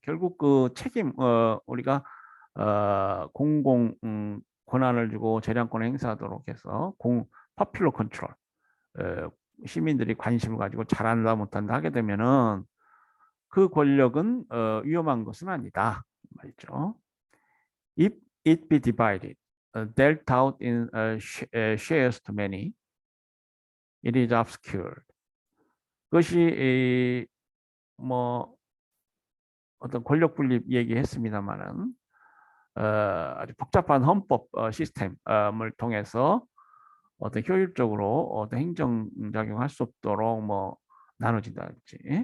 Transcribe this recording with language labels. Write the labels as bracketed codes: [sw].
[ko] 결국 그 책임 우리가 공공 권한을 주고 재량권을 행사하도록 해서 파퓰러 컨트롤 시민들이 관심을 가지고 잘한다 못한다 하게 되면은 그 권력은 위험한 것은 아니다 말이죠. [en] If it be divided, dealt out in shares to many, it is obscured. [ko] 그것이 뭐 어떤 권력 분립 얘기했습니다만은 아주 복잡한 헌법 시스템을 통해서 어떤 효율적으로 어떤 행정 작용할 수 없도록 뭐 나눠진다든지